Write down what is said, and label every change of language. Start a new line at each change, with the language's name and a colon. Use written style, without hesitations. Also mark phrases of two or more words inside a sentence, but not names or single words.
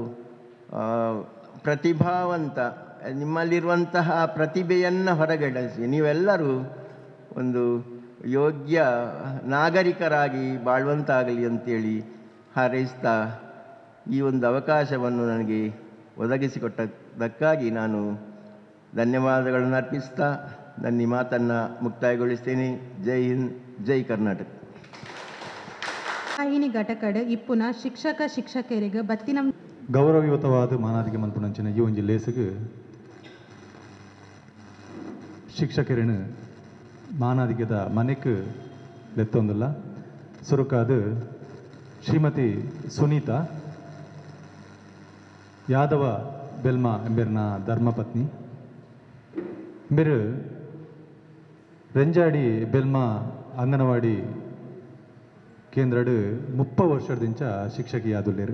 Kannada: ಪ್ರತಿಭಾವಂತ ನಿಮ್ಮಲ್ಲಿರುವಂತಹ ಪ್ರತಿಭೆಯನ್ನು ಹೊರಗಡಿಸಿ ನೀವೆಲ್ಲರೂ ಒಂದು ಯೋಗ್ಯ ನಾಗರಿಕರಾಗಿ ಬಾಳುವಂತಾಗಲಿ ಅಂತೇಳಿ ಹಾರೈಸ್ತಾ, ಈ ಒಂದು ಅವಕಾಶವನ್ನು ನನಗೆ ಒದಗಿಸಿಕೊಟ್ಟದ್ದಕ್ಕಾಗಿ ನಾನು ಧನ್ಯವಾದಗಳನ್ನು ಅರ್ಪಿಸ್ತಾ ನನ್ನ ಈ ಮಾತನ್ನು ಮುಕ್ತಾಯಗೊಳಿಸ್ತೇನೆ. ಜೈ ಹಿಂದ್, ಜೈ ಕರ್ನಾಟಕ.
Tulu: ವಾಹಿನಿ ಘಟಕಡ್ ಇಪ್ಪುನ ಶಿಕ್ಷಕರಿಗೆ ಬತ್ತಿನ ಗೌರವಯುತವಾದ ಮಾನಾದಿಗೆ ಮಲ್ಪುನಂಚಿನ ಈ ಒಂಜಿ ಲೇಸಿಗೆ ಶಿಕ್ಷಕರನ್ನು ಮಾನಾದಿಗೆದ ಮನೆಗೆ ಲೆತ್ತೊಂದಿಲ್ಲ. ಸುರುಕಾದ ಶ್ರೀಮತಿ ಸುನೀತಾ ಯಾದವ ಬೆಲ್ಮಾ ಎಂಬೆರ್ನ ಧರ್ಮಪತ್ನಿ ಎಂಬೆರು ರೆಂಜಾಡಿ ಬೆಲ್ಮಾ ಅಂಗನವಾಡಿ ಕೇಂದ್ರಡ್ 30 ವರ್ಷದಿಂದ ಶಿಕ್ಷಕಿಯಾದುಲ್ಲೇರು.